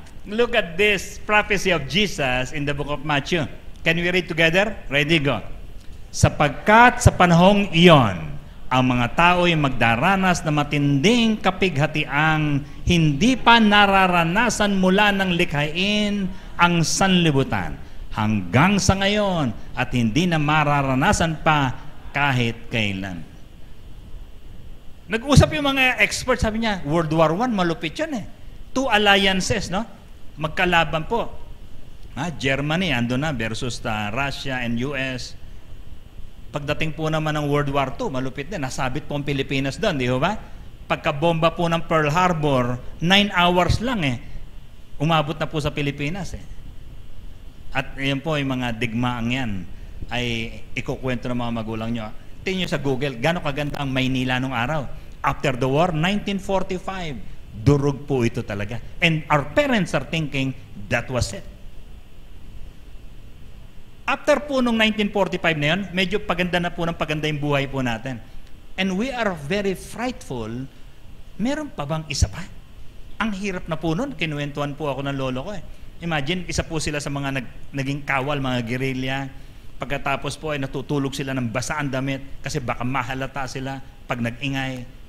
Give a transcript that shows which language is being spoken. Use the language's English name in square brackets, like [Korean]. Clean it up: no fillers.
[English] Look at this prophecy of Jesus in the book of Matthew. Can we read together? Ready, go. [Filipino] Sapagkat sa panahong iyon, ang mga tao ay magdaranas na matinding kapighatiang hindi pa nararanasan mula ng likhain ang sanlibutan hanggang sa ngayon at hindi na mararanasan pa kahit kailan. Nag-usap yung mga experts, sabi niya, World War I, malupit yan 2 alliances, no? Magkalaban po. [English] Germany, ando na, versus Russia and US. [Filipino] Pagdating po naman ng World War II, malupit din. Nasabit po ang Pilipinas doon, di ba? Pagkabomba po ng Pearl Harbor, 9 hours lang umabot na po sa Pilipinas At yan po, yung mga digmaang yan, ay ikukwento ng mga magulang nyo. Tingnan nyo sa Google, gano'ng kaganda ang Maynila nung araw. [English] After the war, [Filipino] 1945, durog po ito talaga. [English] And our parents are thinking, that was it. [Filipino] After po nung 1945 na yun, medyo paganda na po ng paganda yung buhay po natin. [English] And we are very frightful. [Filipino] Meron pa bang isa pa? Ang hirap na po nun. Kinuwentuhan po ako ng lolo ko Imagine, isa po sila sa mga naging kawal, mga guerrilla. Pagkatapos po ay natutulog sila ng basaan damit kasi baka mahalata sila pag nag-ingay.